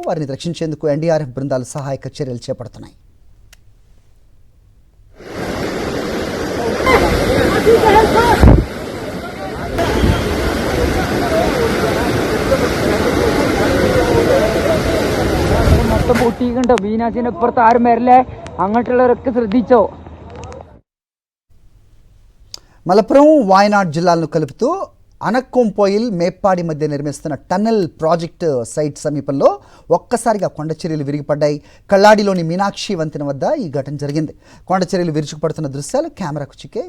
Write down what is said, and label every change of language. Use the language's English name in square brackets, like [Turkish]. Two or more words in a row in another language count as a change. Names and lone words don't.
[Telugu] వారిని రక్షించేందుకు ఎన్డీఆర్ఎఫ్ బృందాలు సహాయక చర్యలు చేపడుతున్నాయి. [Malayalam] మొత్తం പൊട്ടിയിട്ടുണ്ട്. ബീനാസിന് ഇപ്പുറത്ത് ആരും വരില്ലേ, അങ്ങോട്ടുള്ളവരൊക്കെ ശ്രദ്ധിച്ചോ. [Telugu] మలపురం వాయనాడ్ జిల్లాలను కలుపుతూ అనక్కొంపోయిల్ మేప్పాడి మధ్య నిర్మిస్తున్న టన్నెల్ ప్రాజెక్టు సైట్ సమీపంలో ఒక్కసారిగా కొండచర్యలు విరిగిపడ్డాయి. కళ్ళాడిలోని మీనాక్షి వంతెన వద్ద ఈ ఘటన జరిగింది. కొండచర్యలు విరుచుకుపడుతున్న దృశ్యాలు కెమెరాకు చిక్కాయి.